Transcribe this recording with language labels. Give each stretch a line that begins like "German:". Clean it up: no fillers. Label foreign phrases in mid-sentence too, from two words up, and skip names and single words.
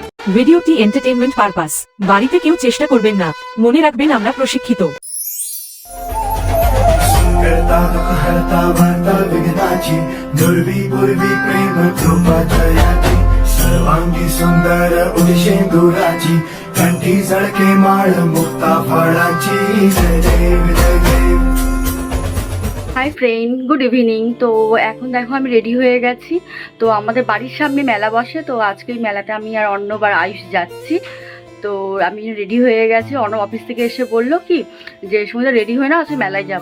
Bangla: ভিডিওটি
English: entertainment purpose,
Bangla: বাড়িতে কেউ চেষ্টা করবেন না, মনে রাখবেন আমরা প্রশিক্ষিত।
Marathi: करता दुःख हरता वार्ता विघ्नाची दुर्वी पूर्वी प्रेम कृपा जयाची सर्वांगी सुंदर उदिशेंदुराची कंठी झळके माळ मुक्ता फळाची जय देव जय देव।
English: Hi friend, good evening.
Bangla: তো এখন দেখো আমি রেডি হয়ে গেছি। তো আমাদের বাড়ির সামনে মেলা বসে, তো আজকে এই মেলাতে আমি আর অর্ণব আর আয়ুষ যাচ্ছি। তো আমি রেডি হয়ে গেছি। অর্ণব অফিস থেকে এসে বললো কি যে সময় রেডি হয়ে না আছে মেলায় যাব।